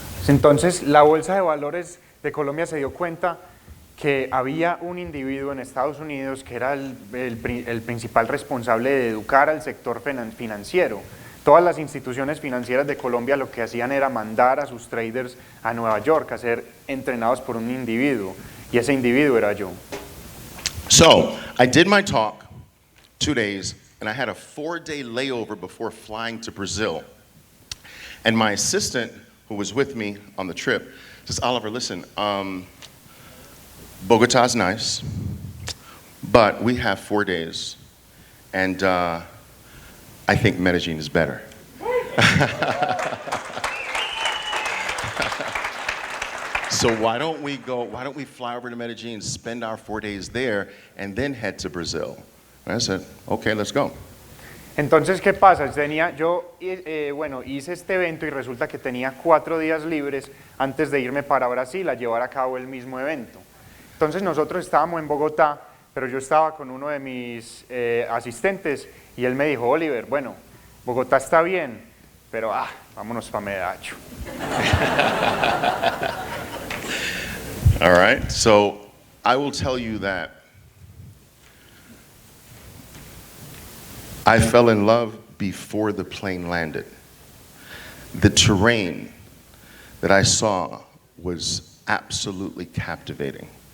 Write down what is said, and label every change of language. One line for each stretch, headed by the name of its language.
Spanish: Entonces, la Bolsa de Valores de Colombia se dio cuenta que había un individuo en Estados Unidos que era el principal responsable de educar al sector financiero. Todas las instituciones financieras de Colombia lo que hacían era mandar a sus traders a Nueva York a ser entrenados por un individuo, y ese individuo era yo.
English: So, I did my talk 2 days, and I had a 4-day layover before flying to Brazil. And my assistant, who was with me on the trip, says, Oliver, listen, Bogotá's nice, but we have 4 days, and I think Medellín is better. So why don't we fly over to Medellín, spend our 4 days there, and then head to Brazil? And I said, okay, let's go.
Spanish: Entonces, ¿qué pasa? Bueno, hice este evento y resulta que tenía 4 días libres antes de irme para Brasil a llevar a cabo el mismo evento. Entonces nosotros estábamos en Bogotá, pero yo estaba con uno de mis asistentes y él me dijo, Oliver, bueno, Bogotá está bien, pero vámonos para Medellín.
English: All right, so I will tell you that I fell in love before the plane landed. The terrain that I saw was absolutely captivating.